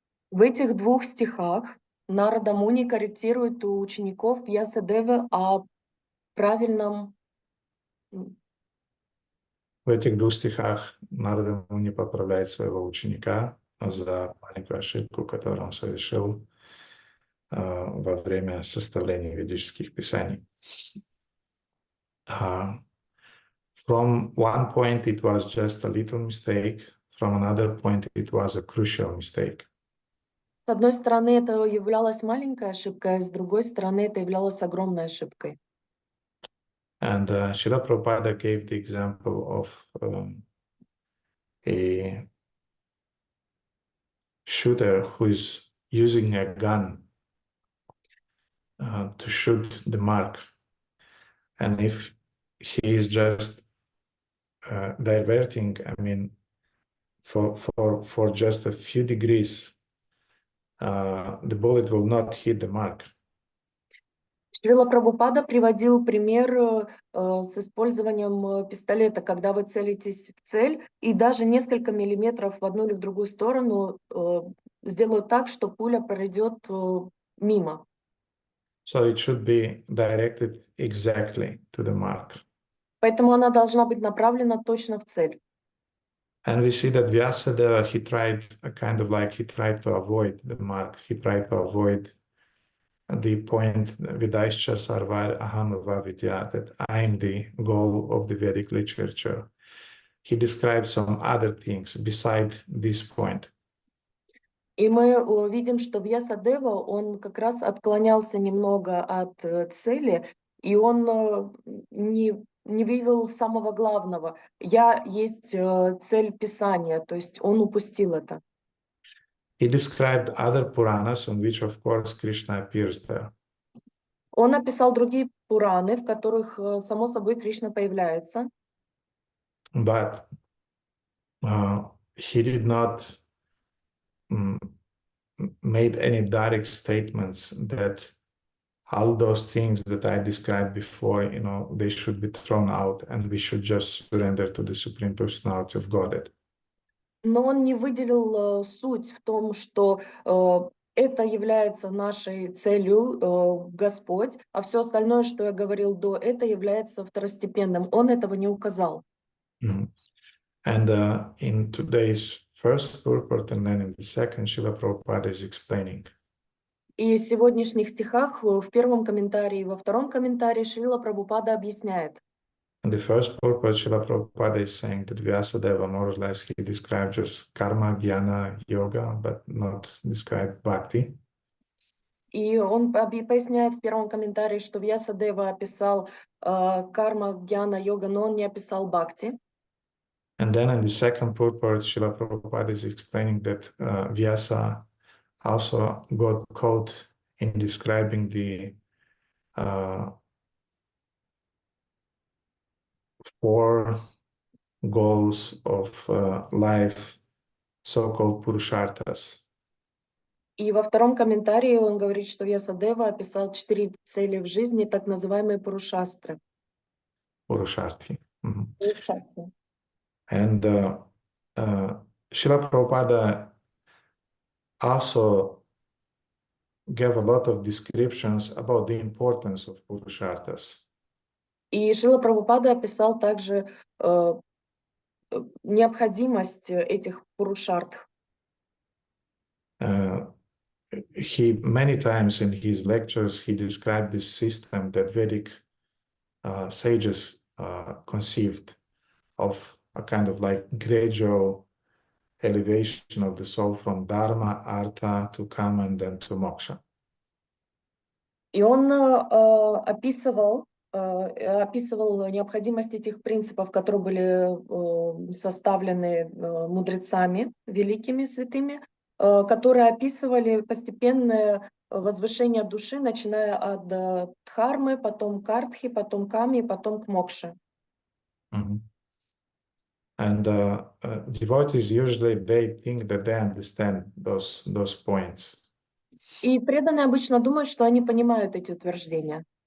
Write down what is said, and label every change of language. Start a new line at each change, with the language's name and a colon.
Russian: В этих двух стихах Нарада Муни корректирует у учеников Вьясадевы о правильном... В этих двух стихах Нарада Муни поправляет своего ученика за маленькую ошибку, которую он совершил во время составления ведических писаний.
English: From one point it was just a little mistake, from another point it was a crucial mistake.
Russian: С одной стороны, это являлась маленькой ошибкой, а с другой стороны, это являлось огромной ошибкой.
English: And Srila Prabhupada gave the example of a shooter who is using a gun to shoot the mark. And if he is just diverting, for just a few degrees, the bullet will not hit the mark.
Russian: Шрила Прабхупада приводил пример с использованием пистолета, когда вы целитесь в цель, и даже несколько миллиметров в одну или в другую сторону сделают так, что пуля пройдет мимо.
English: So it should be directed exactly to the mark.
Russian: Поэтому она должна быть направлена точно в цель.
English: And we see that Vyasadeva, he tried to avoid the mark. He tried to avoid the point
Sanskrit: Vidāischa sarvar aham vavidya,
English: that I am the goal of the Vedic literature. he described some other things beside this point.
Russian: И мы видим, что Вьясадева, он как раз отклонялся немного от цели, и он не выявил самого главного. Я есть цель Писания, то есть он упустил это.
English: He described other Puranas on which, of course, Krishna appears there.
Russian: Он описал другие Пураны, в которых, само собой, Кришна появляется.
English: But he did not made any direct statements that all those things that I described before, they should be thrown out and we should just surrender to the Supreme Personality of Godhead.
Russian: Но он не выделил суть в том, что это является нашей целью, Господь, а все остальное, что я говорил до, это является второстепенным. Он этого не указал.
English: And in today's first purport and then in the second, Srila Prabhupada is explaining.
Russian: И в сегодняшних стихах, в первом комментарии и во втором комментарии Шрила Прабхупада объясняет.
English: In the first purport, Srila Prabhupada is saying that Vyasadeva, more or less, he described just karma, jnana, yoga, but not described bhakti.
Russian: И он поясняет в первом комментарии, что Вьясадева описал карма, гьяна, йога, но он не описал бхакти.
English: And then in the second purport, Srila Prabhupada is explaining that Vyasa also got caught in describing the 4 goals of life, so-called Purusharthas.
Russian: И во втором комментарии он говорит, что Вьясадева описал 4 цели в жизни, так называемые пурушастры.
English: Purusharthi.
Russian: Пурушастры.
English: And Srila Prabhupada also gave a lot of descriptions about the importance of Purusharthas.
Russian: И Шрила Прабхупада описал также необходимость этих пурушартх.
English: He many times in his lectures he described this system that Vedic sages conceived of a kind of like gradual elevation of the soul from dharma, artha to kama and then to moksha.
Russian: И он описывал необходимость этих принципов, которые были составлены мудрецами, великими святыми, которые описывали постепенное возвышение души, начиная от дхармы, потом к артхи, потом к каме, потом к мокше.
English: And devotees usually they think that they understand those points.
Russian: И преданные обычно думают, что они понимают эти утверждения.